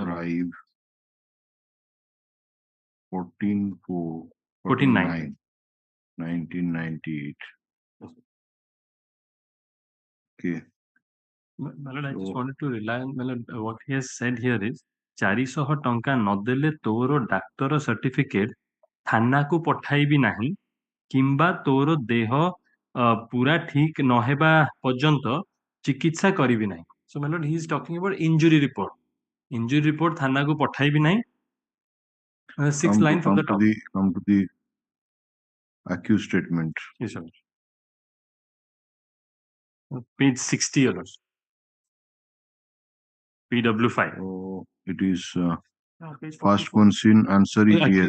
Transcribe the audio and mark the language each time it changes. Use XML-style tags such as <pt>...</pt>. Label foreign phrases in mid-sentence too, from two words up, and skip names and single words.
<en>bribe 14/4/1998. Okay. Malad, I just wanted to rely on what he has said here is</en> <or>400 ଟଙ୍କା ନଦେଲେ ତୋର ଡାକ୍ତର ସାର୍ଟିଫିକେଟ ଥାନାକୁ ପଠାଇବି ନାହିଁ କିମ୍ବା ତୋର ଦେହ ପୁରା ଠିକ ନହେବା ପର୍ଯ୍ୟନ୍ତ ଚିକିତ୍ସା କରିବି ନାହିଁ.</or> <en>So my lord, he is talking about injury report. Injury report</en> <or>ଥାନାକୁ ପଠାଇବି ନାହିଁ.</or> <en>Sixth line from the top. Come to the accused statement. Yes, sir. Page 60, your lord. PW5. So it is first question answer is yes.</en>